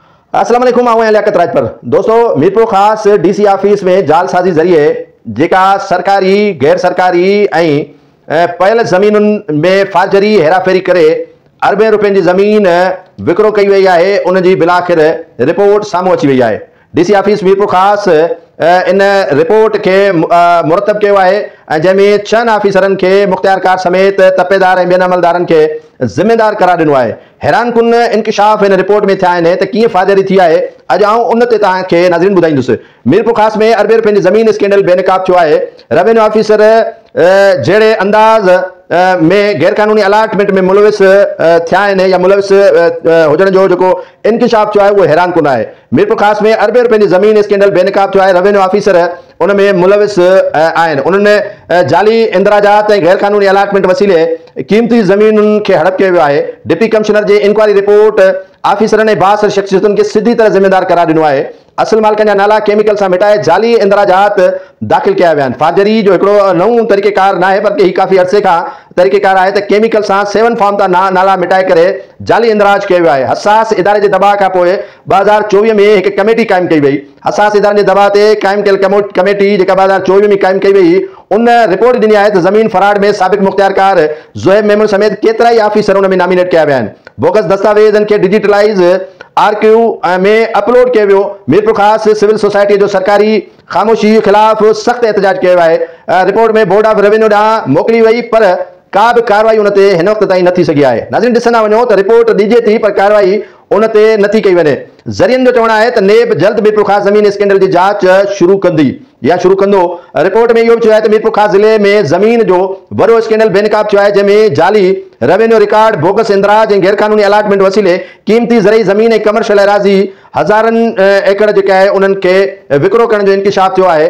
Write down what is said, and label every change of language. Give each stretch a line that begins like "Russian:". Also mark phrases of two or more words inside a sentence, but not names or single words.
Arabic: السلام علیکم.
Sindhi: आऊँ लियाकत राजपर। दोस्तों, मीरपुर खास
English: DC office
Sindhi: में जालसाजी ज़रिए जेका सरकारी गैर सरकारी पयल ज़मीनुनि में फाजरी हेराफेरी करे अरबे रुपयनि जी ज़मीन विकिरो कई वई है। उन जी बिलाखिर रिपोर्ट साम्हूं अची वई है।
English: DC office
Sindhi: मीरपुर खास इन रिपोर्ट के मुरतब किया है, जैमें 6 ऑफिसरन के मुख्तियारकार समेत तपेदार ऐं ॿियनि अमलदारन के जिम्मेदार करार दिनो है। हैरान कुन इंकशाफ इन रिपोर्ट में थिया आहिनि त कीअं फाजरी थी है। अॼु आऊं उन ते तव्हांखे नाज़रीन ॿुधाईंदुसि। मीरपुर खास में अरबे रुपयनि जी ज़मीन स्कैंडल बेनकाब थियो आहे।
English: revenue officer
Sindhi: जहिड़े अंदाज़ में गैर कानूनी अलाटमेंट में मुलविस थिया आहिनि या मुलविस हुजण जो जेको इंकशाफ थियो आहे उहो हैरान कुन आहे। मीरपुर खास में अरबे रुपयनि जी ज़मीन स्कैंडल बेनकाब थियो आहे।
English: revenue officer
Sindhi: उन में मुलविस आहिनि। उन्हनि जाली इंदिराजात ऐं गैर कानूनी अलाटमेंट वसीले कीमती ज़मीनुनि खे हड़प कयो वियो आहे।
English: Deputy Commissioner
Sindhi: जी
English: inquiry report
Sindhi: ऑफिसरनि ऐं बासर शख्सियतुनि खे सिधी तरह जिम्मेदार करार दिनो आहे। असल मालिकनि जा नाला केमिकल से मिटाए जाली इंदिराजात दाखिल किया विया आहिनि। फाजरी जो हिकिड़ो नओं तरीक़ेकार न आहे, बल्कि ही काफ़ी अरसे खां तरीक़ेकार आहे त केमिकल सां 7 फॉर्म तां नाला मिटाए करे जाली इंदिराज कयो वियो आहे। हसास इदारे जे दबाव खां पोइ 2024 में हिकु कमेटी क़ाइमु कई वई। हसास इदारनि जे दबाव ते क़ाइमु कयल कमेटी जेका 2024 में क़ाइमु कई वई, उन रिपोर्ट ॾिनी आहे त ज़मीन फराड में साबिक़ मुख्तियारकार ज़ुहैब मेमन समेत केतिरा ई ऑफिसर उन में नॉमिनेट किया विया आहिनि। बोगस दस्तावेज़नि खे डिजिटलाइज़ आरक्यू में अपलोड किया वियो। मीरपुर खास
English: civil society
Sindhi: जो सरकारी खामोशी खिलाफ सख्त एहतजाज किया वियो आहे। रिपोर्ट में बोर्ड ऑफ रेवेन्यू ॾांहुं मोकिली वई, पर का भी कार्रवाई उन ते हिन वक़्त ताईं न थी सघी आहे। नाज़रीन, ॾिसंदा वञो त रिपोर्ट ॾिजे थी, पर कार्रवाई उन ते नथी कई वञे। ज़रियनि जो चवणु आहे त नेब जल्द मीरपुर खास ज़मीन स्कैंडल जी जांच शुरू कंदी या शुरू कंदो। रिपोर्ट में इहो भी चयो आहे त मीरपुर खास ज़िले में ज़मीन जो वॾो स्कैंडल बेनकाब थियो आहे, जंहिंमें जाली
English: revenue record,
Sindhi: बोगस इंदिराज ऐं गैर कानूनी अलाटमेंट वसीले कीमती ज़रई ज़मीन ऐं कमर्शियल एराज़ी हज़ारनि एकड़ जेका आहे उन्हनि खे विकिरो करण जो इंकशाफ थियो आहे।